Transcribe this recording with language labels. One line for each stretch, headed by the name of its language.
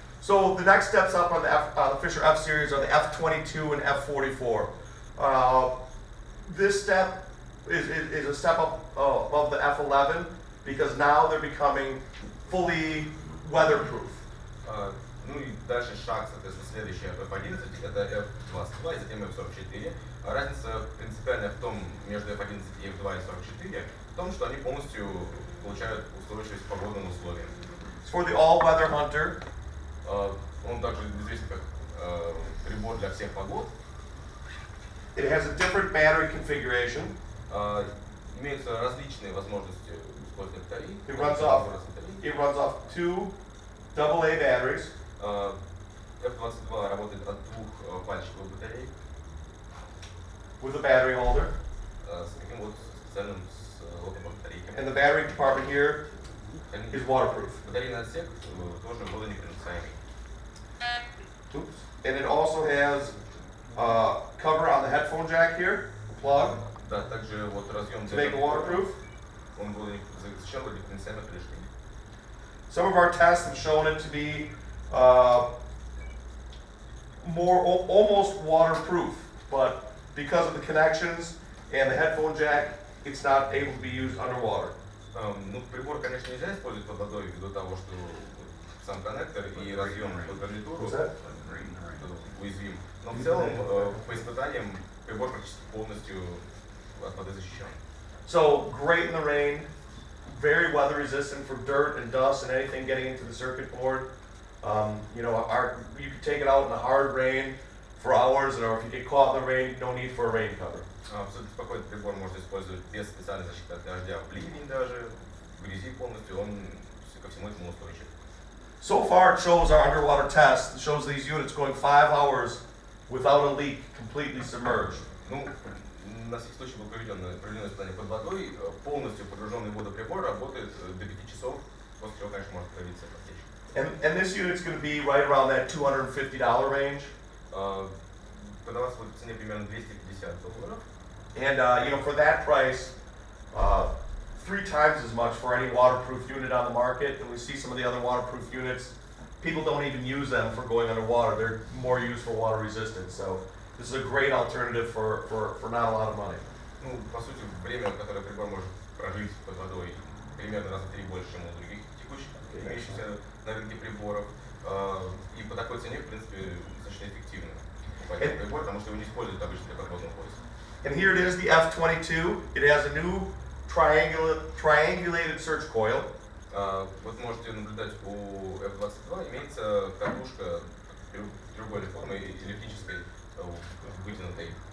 English: So the next steps up on the Fisher F series are the F22 and F44. This step is a step up above the F11 because now they're becoming fully weatherproof.
Russian: Ну и дальше шаг, соответственно, следующий F11, это F22 и затем F44. Разница принципиальная в том, между F11 и F2 и 44, в том, что они полностью получают устойчивость к погодным условиям.
English: It's for the all-weather hunter.
Russian: Он также известен как прибор для всех погод.
English: It has a different battery configuration.
Russian: Имеются различные возможности использования батарей.
English: It runs off 2 AA batteries.
Russian: F22 работает от 2 пальчиковых батарей.
English: With a battery holder.
Russian: С таким вот специальным лотом батарейками.
English: And the battery compartment here is waterproof.
Russian: Батарейный отсек тоже водонепроницаемый.
English: Oops. And it also has cover on the headphone jack here, plug.
Russian: Да, также вот разъем
English: to make it waterproof.
Russian: Он был защищен водонепроницаемой крышкой.
English: Some of our tests have shown it to be almost waterproof, but because of the connections and the headphone jack, it's not able to be used underwater.
Russian: Ну, прибор, конечно, нельзя использовать под водой ввиду того, что сам коннектор и разъем под гарнитуру уязвим. Но в целом, по испытаниям, прибор практически полностью от воды защищен.
English: So great in the rain, very weather resistant for dirt and dust and anything getting into the circuit board. You know, you can take it out in the hard rain for hours, or if you get caught in the rain, no need for a rain cover.
Russian: Абсолютно спокойно прибор можно использовать без специальной защиты от дождя, в ливень даже, в грязи полностью, он ко всему этому устойчив.
English: So far it shows our underwater test, it shows these units going 5 hours without a leak, completely submerged.
Russian: Ну, на всякий случай был проведено испытание под водой, полностью погруженный в воду прибор работает до 5 часов, после чего, конечно, может появиться потечь.
English: And this unit's going to be right around that $250 range.
Russian: Продаваться будет в цене примерно $250.
English: And you know, for that price, 3 times as much for any waterproof unit on the market. And we see some of the other waterproof units, people don't even use them for going underwater. They're more used for water resistance. So this is a great alternative for not a lot of money.
Russian: Ну, по сути, время, которое прибор может прожить под водой, примерно раза в 3 больше, чем у других текущих имеющихся на рынке приборов. И по такой цене, в принципе, достаточно эффективно покупать прибор, потому что его не используют обычно для подводного поиска.
English: And here it is, the F22. It has a new triangulated search coil.
Russian: Вот можете наблюдать, у F22 имеется катушка треугольной формы, эллиптической, вытянутой.